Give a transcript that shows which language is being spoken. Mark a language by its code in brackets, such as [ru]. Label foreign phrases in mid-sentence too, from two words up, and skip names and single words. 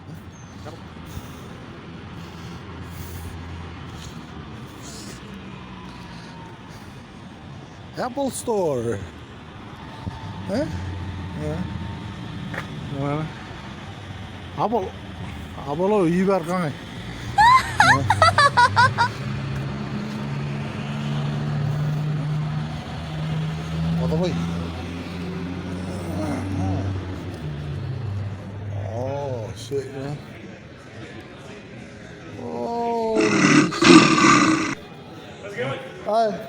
[en] Apple Store. Eh? Yeah. Mana? [tr] Apple iyi bir kanka. [ms] Apa boy? [en] Oh, shit, man. Oh. How's it going? Hi.